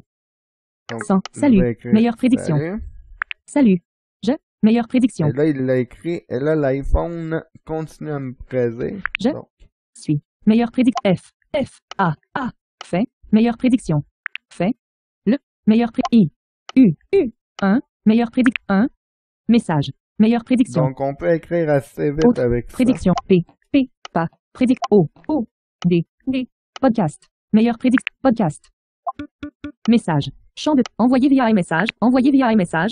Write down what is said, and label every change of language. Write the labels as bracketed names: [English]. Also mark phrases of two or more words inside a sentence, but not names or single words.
[French] donc, 100. je Salut. vais écrire Meilleure prédiction. salut. Salut. Je. Meilleure prédiction. Et là, il l'a écrit. Et là, l'iPhone continue à me prédire. Je. Donc, Suis. Meilleure prédiction. F. F. A. A. Fait. Meilleure prédiction. Fait. Le. Meilleure I. U. U. 1. Meilleure prédiction. 1. Message. Meilleure prédiction. donc, on peut écrire assez vite Autre. avec ça. Prédiction. P. P. Pas. Prédiction. O. O. D. D. Podcast. Meilleure prédiction. Podcast. Message. Champ de. Envoyé via iMessage. Envoyé via iMessage.